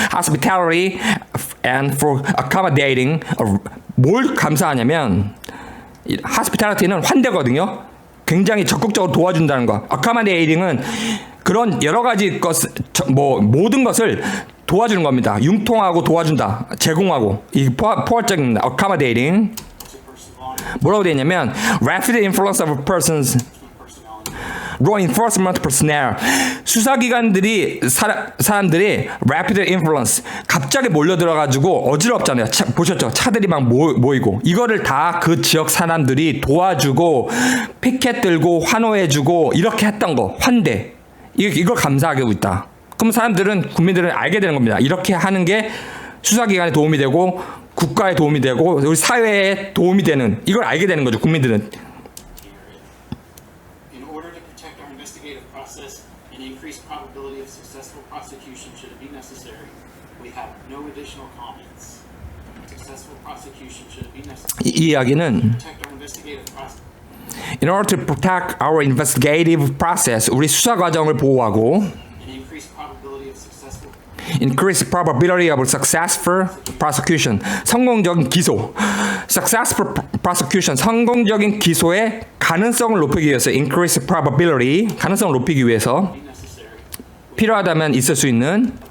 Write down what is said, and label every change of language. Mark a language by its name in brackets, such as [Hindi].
[English] Hospitality and for accommodating. [Korean] 뭘 감사하냐면, hospitality는 환대거든요. 굉장히 적극적으로 도와준다는 거. accommodating은 그런 여러 가지 모든 것을 도와주는 겁니다. 융통하고 도와준다. 제공하고. 이 포괄적인 accommodating. [English] to personality, [Korean] 뭐라고 되어 있냐면 [English] rapid influence of persons personality, reinforcement personnel. [Korean] 수사기관들이 사람들이 rapid influence 갑자기 몰려들어가지고 어지럽잖아요. 보셨죠? 차들이 막 모이고 이거를 다 그 지역 사람들이 도와주고 피켓 들고 환호해주고 이렇게 했던 거 환대 이걸 감사하고 있다. 그럼 사람들은 국민들은 알게 되는 겁니다. 이렇게 하는 게 수사기관에 도움이 되고 국가에 도움이 되고 우리 사회에 도움이 되는 이걸 알게 되는 거죠. 국민들은. [English] in order to protect our investigative process and increase probability of successful prosecution should it be necessary, we have no additional comments. Successful prosecution should it be necessary [Korean] 이 이야기는 [English] to protect our investigative process. in order to protect our investigative process [Korean] 우리 수사 과정을 보호하고 [English] And increase probability of successful increase probability of successful prosecution [Korean] 성공적인 기소 [English] successful prosecution [Korean] 성공적인 기소의 가능성을 높이기 위해서 [English] increase probability [Korean] 가능성을 높이기 위해서 [English] be necessary. [Korean] 필요하다면 있을 수 있는